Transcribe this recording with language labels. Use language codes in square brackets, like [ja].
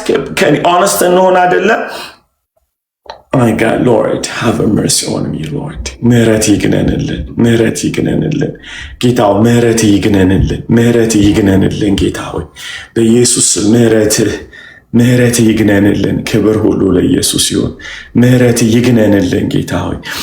[am] can honest እንሆን አይደለም? [en] My God, Lord, have mercy on me, Lord. [am] ምህረት ይግነንልን፣ ምህረት ይግነንልን ጌታው፣ ምህረት ይግነንልን፣ ምህረት ይግነንልን ጌታ ሆይ በኢየሱስ ምህረት ይግነንልን። ክብር ሁሉ ለኢየሱስ ይሁን። ምህረት ይግነንልን ጌታ ሆይ።